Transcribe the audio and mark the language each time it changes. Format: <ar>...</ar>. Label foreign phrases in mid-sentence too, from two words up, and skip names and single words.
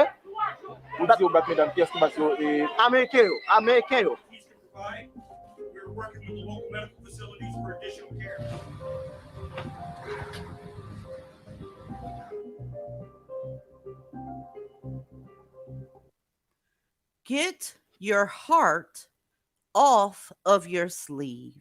<ht>Ou di yo bat medam, ki eski bat yo? Ameriken yo.</ht> <en>We're working with the local medical facilities for additional care. Get your heart off of your sleeve.</en>